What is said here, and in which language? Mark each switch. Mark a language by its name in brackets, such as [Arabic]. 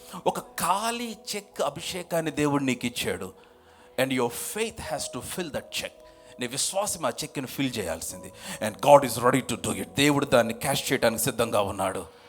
[Telugu] ఒక ఖాళీ చెక్ అభిషేకాన్ని దేవుడు నీకు ఇచ్చాడు. [English] And your faith has to fill that check. [Telugu] నీ విశ్వాసం ఆ చెక్ని ఫిల్ చేయాల్సింది. [English] And God is ready to do it. [Telugu] దేవుడు దాన్ని క్యాష్ చేయడానికి సిద్ధంగా ఉన్నాడు.